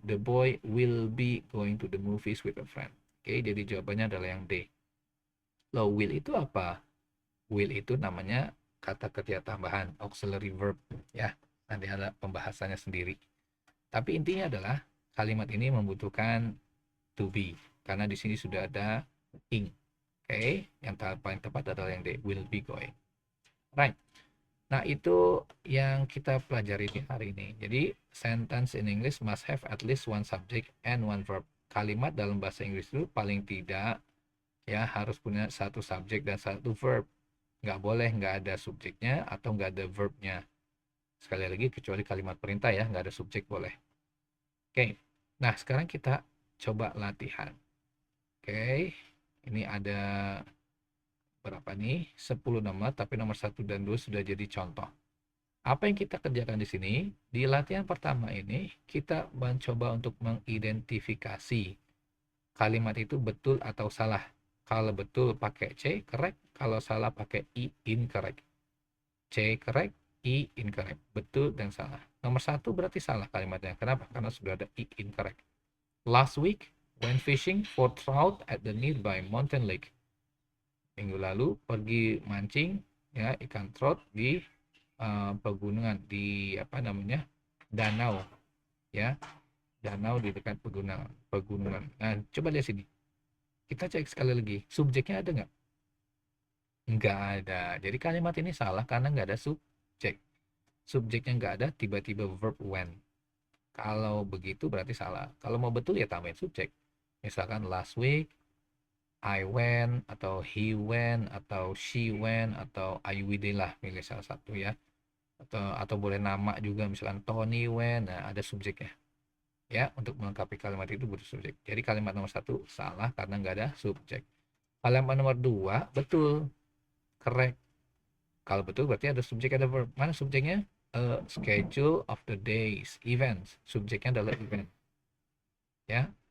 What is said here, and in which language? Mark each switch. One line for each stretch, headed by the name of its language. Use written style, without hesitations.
English: The boy will be going to the movies with a friend.
Indonesian: Oke, jadi jawabannya adalah yang D. Loh, will itu apa? Will itu namanya kata kerja tambahan, auxiliary verb, ya. Nanti ada pembahasannya sendiri. Tapi intinya adalah kalimat ini membutuhkan to be karena di sini sudah ada ing. Oke, yang paling tepat adalah yang D, will be going. Right. Nah, itu yang kita pelajari di hari ini.
English: Jadi, sentence in English must have at least one subject and one verb.
Indonesian: Kalimat dalam bahasa Inggris itu paling tidak ya harus punya satu subjek dan satu verb. Nggak boleh nggak ada subjeknya atau nggak ada verbnya. Sekali lagi, kecuali kalimat perintah ya, nggak ada subjek boleh. Oke, nah sekarang kita coba latihan. Oke, ini ada berapa nih? 10 nomor, tapi nomor 1 dan 2 sudah jadi contoh. Apa yang kita kerjakan di sini, di latihan pertama ini, kita mencoba untuk mengidentifikasi kalimat itu betul atau salah. Kalau betul pakai C, correct. Kalau salah pakai I, incorrect. C, correct. I, incorrect. Betul dan salah. Nomor 1 berarti salah kalimatnya. Kenapa? Karena sudah ada I, incorrect.
English: Last week, when fishing for trout at the nearby mountain lake.
Indonesian: Minggu lalu pergi mancing ya ikan trout di pegunungan, di apa namanya, danau ya, danau di dekat pegunungan. Nah, coba lihat sini, kita cek sekali lagi, subjeknya ada nggak ada. Jadi kalimat ini salah karena nggak ada subjeknya nggak ada, tiba-tiba verb when. Kalau begitu berarti salah. Kalau mau betul ya tambahin subjek, misalkan
English: last week I went,
Indonesian: atau he went, atau she went, atau I we did lah, pilih salah satu ya. Atau boleh nama juga, misalkan Tony went. Nah, ada subjeknya ya. Untuk melengkapi kalimat itu butuh subjek. Jadi kalimat nomor 1 salah karena nggak ada subjek. Kalimat nomor 2 betul, correct. Kalau betul berarti ada subjek, ada verb. Mana subjeknya?
English: Schedule of the days events.
Indonesian: Subjeknya adalah event ya.